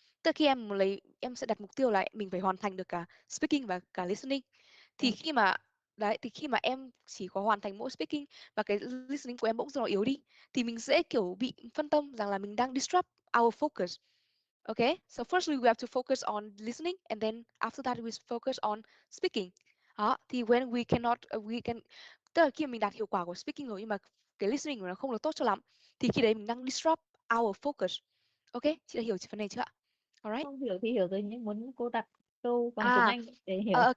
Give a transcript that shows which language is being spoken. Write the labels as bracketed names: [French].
[Vietnamese] Tức là khi em sẽ đặt mục tiêu là mình phải hoàn thành được cả speaking và cả listening. Thì khi mà em chỉ có hoàn thành mỗi speaking và cái listening của em bỗng dưng nó yếu đi, thì mình dễ kiểu bị phân tâm rằng là mình đang [English] disrupt our focus. Okay, so firstly we have to focus on listening, and then after that we focus on speaking. [Vietnamese] Đó, thì [English] when we cannot, [Vietnamese] tức là khi mà mình đạt hiệu quả của speaking rồi nhưng mà cái listening của nó không được tốt cho lắm, thì khi đấy mình đang [English] disrupt our focus. [Vietnamese] Ok, chị đã hiểu phần này chưa ạ? [English] Alright. [Vietnamese] Không hiểu thì hiểu rồi, nhưng muốn cô đặt câu bằng tiếng Anh để hiểu.